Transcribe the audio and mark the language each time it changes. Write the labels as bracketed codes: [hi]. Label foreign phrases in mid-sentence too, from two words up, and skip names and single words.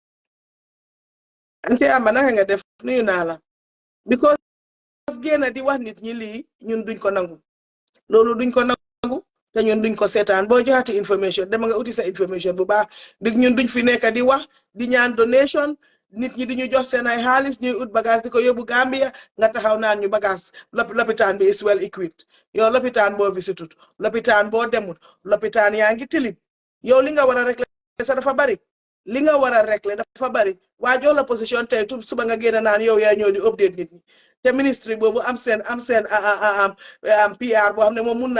[wo] ante ama naka nga def nuyu naa la because génn di wax nit ñi lii ñun duñ ko nangu loolu duñ ko nangu te ñun duñ ko seetaan boo joxati information dama nga uti sa information bu baax dig ñun duñ fi nekk di wax di ñaan donation nit ñi di ñu jox seen ay xaalis ñuy ut bagage di ko yóbbu Gambia nga taxaw naan ñu bagage lopitaan bi [en] is well equipped [wo] yow lopitaan boo visitut lopitaan boo demut lopitaan yaa ngi tilim yow li nga war a régler sa dafa bari li nga war a régler dafa bari waa jox la position tey suba nga génn naan yow yaa ñëw di update nit ñi te ministre boobu am seen PR boo xam ne moom mun naa